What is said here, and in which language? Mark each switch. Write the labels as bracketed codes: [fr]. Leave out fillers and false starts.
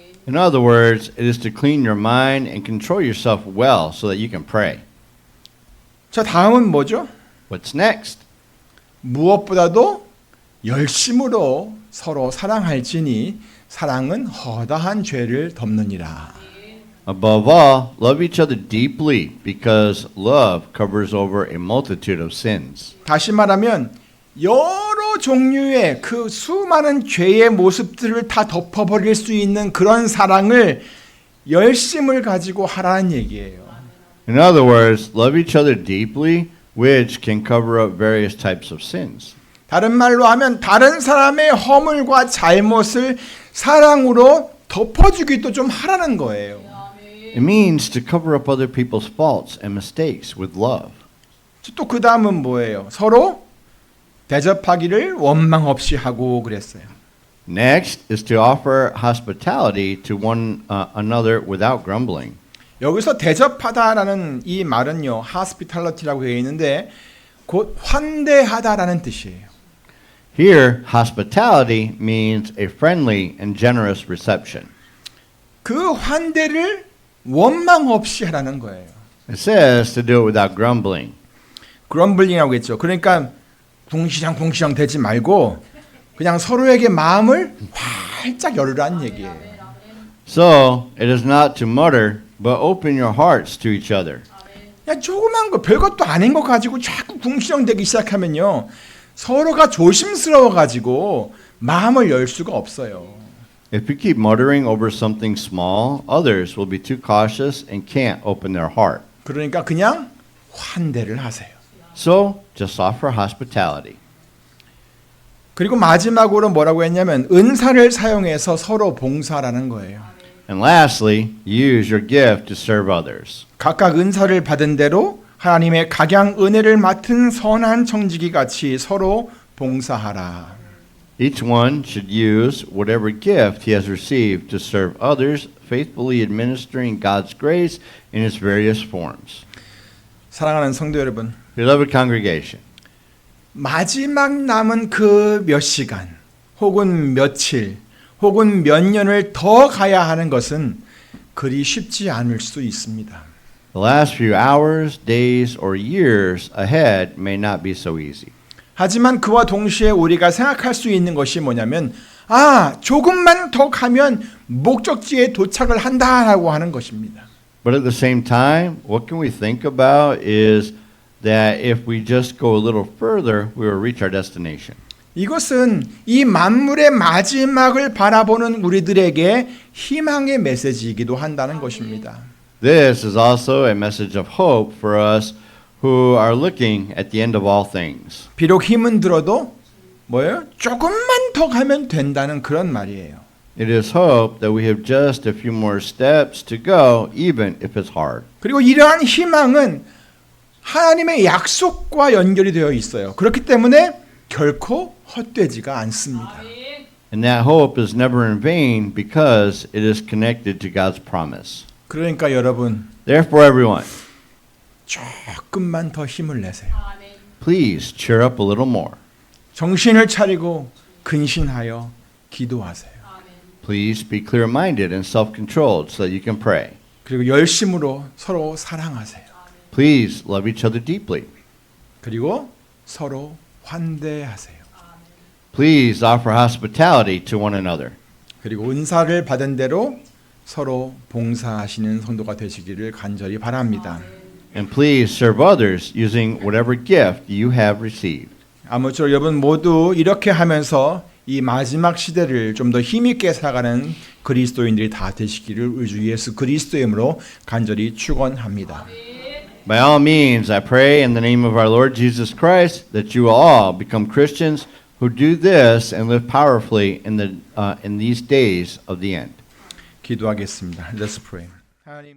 [en] In other words, it is to clean your mind and control yourself well so that you can pray. [ko] 자, 다음은 뭐죠? [en] What's next? [ko] 무엇보다도 열심으로 서로 사랑할지니 사랑은 허다한 죄를 덮느니라. [en] Above all, love each other deeply because love covers over a multitude of sins. [ko] 다시 말하면 여러 종류의 그 수많은 죄의 모습들을 다 덮어버릴 수 있는 그런 사랑을 열심을 가지고 하라는 얘기예요. [en] In other words, love each other deeply, which can cover up various types of sins. [ko] 다른 말로 하면 다른 사람의 허물과 잘못을 사랑으로 덮어주기도 좀 하라는 거예요. [en] It means to cover up other people's faults and mistakes with love. [ko] 또 그 다음은 뭐예요? 서로 대접하기를 원망 없이 하고 그랬어요. [en] Next is to offer hospitality to one another without grumbling. [ko] 여기서 대접하다라는 이 말은요, hospitality라고 되어 있는데 곧 환대하다라는 뜻이에요. [en] Here, hospitality means a friendly and generous reception. [ko] 그 환대를 원망 없이 하라는 거예요. [en] It says to do it without grumbling. [ko] 그럼블링이라고 했죠. 그러니까 궁시렁궁시렁 되지 말고 그냥 서로에게 마음을 활짝 열으라는 얘기예요. [en] So, it is not to mutter, but open your hearts to each other. [ko] 그냥 조그만 거 별것도 아닌 거 가지고 자꾸 궁시렁대기 시작하면요. 서로가 조심스러워가지고 마음을 열 수가 없어요. [en] If you keep muttering over something small, others will be too cautious and can't open their heart. [ko] 그러니까 그냥 환대를 하세요. [en] So, just offer hospitality. [ko] 그리고 마지막으로 뭐라고 했냐면 은사를 사용해서 서로 봉사라는 거예요. [en] And lastly, use your gift to serve others. [ko] 각각 은사를 받은 대로 하나님의 각양 은혜를 맡은 선한 청지기 같이 서로 봉사하라. [en] Each one should use whatever gift he has received to serve others, faithfully administering God's grace in its various forms. [ko] 사랑하는 성도 여러분, [en] Beloved congregation, [ko] 마지막 남은 그 몇 시간 혹은 며칠 혹은 몇 년을 더 가야 하는 것은 그리 쉽지 않을 수 있습니다. [en] the last few hours, days, or years ahead may not be so easy. [ko] 하지만 그와 동시에 우리가 생각할 수 있는 것이 뭐냐면 조금만 더 가면 목적지에 도착을 한다라고 하는 것입니다. [en] But at the same time, what can we think about is that if we just go a little further, we will reach our destination. [ko] 이것은 이 만물의 마지막을 바라보는 우리들에게 희망의 메시지이기도 한다는 것입니다. [en] This is also a message of hope for us who are looking at the end of all things. [ko] 비록 힘은 들어도 뭐예요? 조금만 더 가면 된다는 그런 말이에요. [en] It is hope that we have just a few more steps to go, even if it's hard. [ko] 그리고 이러한 희망은 하나님의 약속과 연결이 되어 있어요. 그렇기 때문에 결코 헛되지가 않습니다. [en] And that hope is never in vain because it is connected to God's promise. [ko] 그러니까 여러분 [en] Therefore, everyone, [ko] 조금만 더 힘을 내세요. [en] please cheer up a little more. [ko] 정신을 차리고 근신하여 기도하세요. [en] Please be clear-minded and self-controlled so that you can pray. [ko] 그리고 열심으로 서로 사랑하세요. [en] Please love each other deeply. [ko] 그리고 서로 환대하세요. [en] Please offer hospitality to one another. [ko] 그리고 은사를 받은 대로 서로 봉사하시는 성도가 되시기를 간절히 바랍니다. [en] And please serve others using whatever gift you have received. [ko] 아무쪼록 여러분 모두 이렇게 하면서 이 마지막 시대를 좀 더 힘있게 살아가는 그리스도인들이 다 되시기를 우리 주 예수 그리스도의 이름으로 간절히 축원합니다. [en] By all means, I pray in the name of our Lord Jesus Christ that you will all become Christians who do this and live powerfully in these days of the end. [ko] 기도하겠습니다. [en] Let's pray. [ko] 하나님